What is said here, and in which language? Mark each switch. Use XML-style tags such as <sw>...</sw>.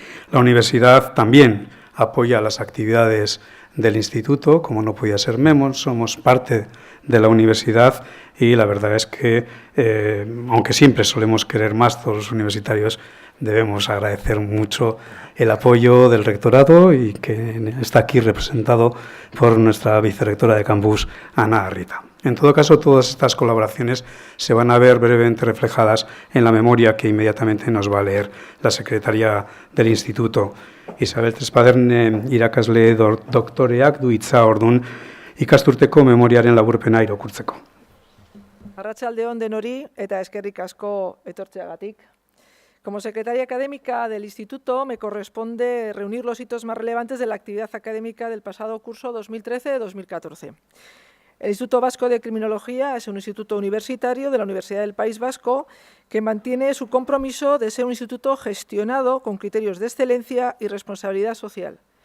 <es>La universidad también apoya las actividades del Instituto, como no podía ser menos, somos parte de la universidad y la verdad es que, aunque siempre solemos querer más todos los universitarios, debemos agradecer mucho el apoyo del rectorado y que está aquí representado por nuestra vicerrectora de campus, Ana Arrieta. En todo caso, todas estas colaboraciones se van a ver brevemente reflejadas en la memoria que inmediatamente nos va a leer la secretaria del Instituto.</es> <eu>Isabel Trespaderne irakasle doktoreak du hitza ordun ikasturteko memoriaren laburpena irakurtzeko. Arratsalde on denori eta eskerrik asko etortzeagatik.</eu> <es>Como secretaria académica del Instituto, me corresponde reunir los hitos más relevantes de la actividad académica del pasado curso 2013-2014. El Instituto Vasco de Criminología es un instituto universitario de la Universidad del País Vasco que mantiene su compromiso de ser un instituto gestionado con criterios de excelencia y responsabilidad social.</es>